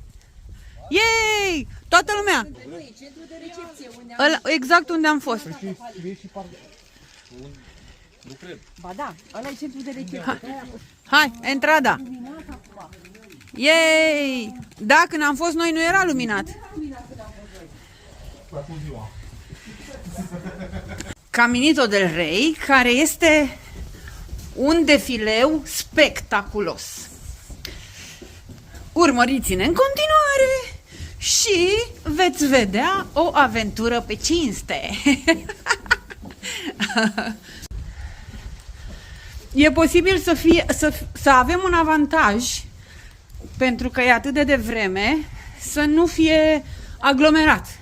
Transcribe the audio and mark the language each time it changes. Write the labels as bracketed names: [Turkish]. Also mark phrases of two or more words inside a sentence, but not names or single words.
[Romanian] Yay! Toată lumea! Exact unde am fost. Nu cred. Ba da, ăla e centru de recepție. Hai, entrada! Yay! Da, când am fost noi nu era luminat. Caminito del Rey, care este un defileu spectaculos. Urmăriți-ne în continuare și veți vedea o aventură pe cinste. E posibil să avem un avantaj, pentru că e atât de devreme, să nu fie aglomerat.